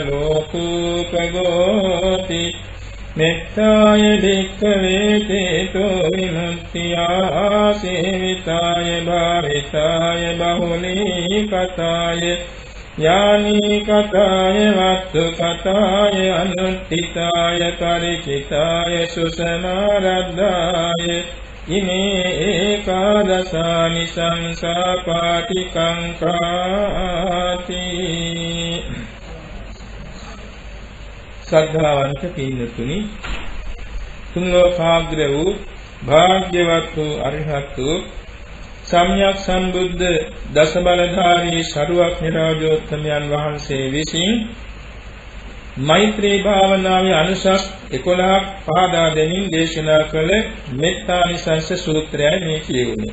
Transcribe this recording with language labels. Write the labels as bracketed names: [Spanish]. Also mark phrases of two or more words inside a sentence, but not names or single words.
[Pali] ලෝකෝපගෝති මෙත්තාය භික්ඛවේ චේතෝ විමුක්තියා සේවිතාය භාවිතාය බහුලී කතාය යානී කතාය වත්තු කතාය අනුත්ථිතාය පරිචිතාය සුසමාරද්ධාය ඉමේ ඒකාදසානි සංසාපාටිකංකාති. [Sinhala] ශ්‍රද්ධාවන්ත පින්තුනි, තුන් ලෝකාග්‍ර වූ භාග්‍යවත් වූ අරිහත් වූ සම්්‍යක් සම්බුද්ධ දස බලධාරී ශරුවක්ඥ රාජෝත්තමයන් වහන්සේ විසින් මෛත්‍රී භාවනාවේ අනුසස් 11ක් පහදා දෙමින් දේශනා කළ මෙත්තානිසංස සූත්‍රයයි මේ කියුනේ.